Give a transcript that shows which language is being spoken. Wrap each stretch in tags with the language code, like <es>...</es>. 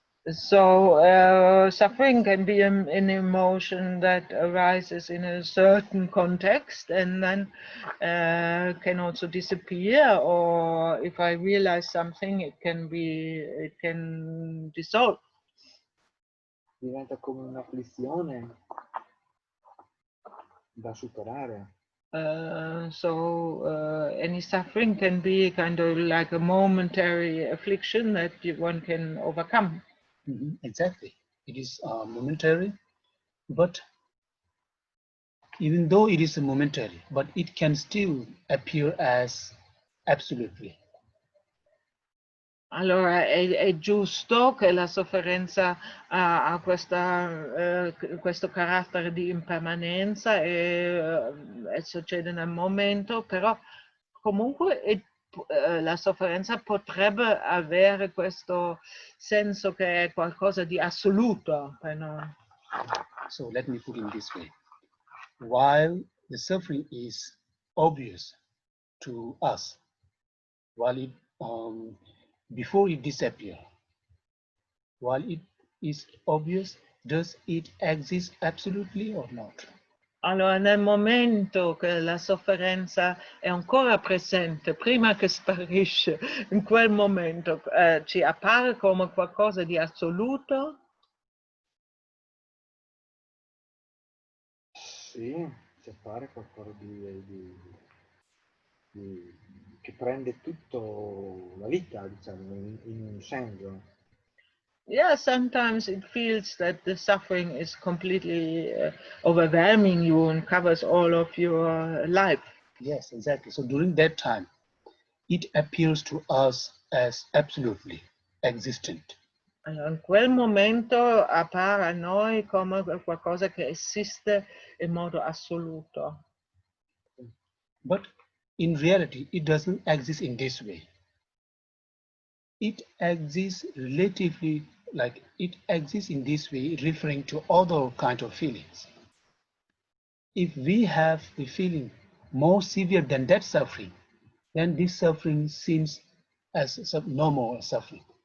<en>So suffering can be an emotion that arises in a certain context and then can also disappear, or if I realize something, it can dissolve.</en> <it>Diventa come un'afflizione da superare.</it> <en>Any suffering can be kind of like a momentary affliction that one can overcome. Exactly. It is momentary, but even though it is momentary, but it can still appear as absolutely.</en> <it>Allora è giusto che la sofferenza ha questo carattere di impermanenza e succede nel momento, però comunque la sofferenza potrebbe avere questo senso che è qualcosa di assoluto per noi.</it> <en>So let me put it in this way. While the suffering is obvious to us, while it before it disappears, while it is obvious, does it exist absolutely or not?</en> <it>Allora, nel momento che la sofferenza è ancora presente, prima che sparisce, in quel momento ci appare come qualcosa di assoluto? Sì, ci appare qualcosa di che prende tutto la vita, diciamo, in un senso.</it> <en>Yeah, sometimes it feels that the suffering is completely overwhelming you and covers all of your life. Yes, exactly. So during that time, it appears to us as absolutely existent.</en> <it>Allora, in quel momento appare a noi come qualcosa che esiste in modo assoluto.</it> <en>But in reality, it doesn't exist in this way. It exists relatively, like it exists in this way, referring to other kind of feelings. If we have the feeling more severe than that suffering, then this suffering seems as normal suffering.</en>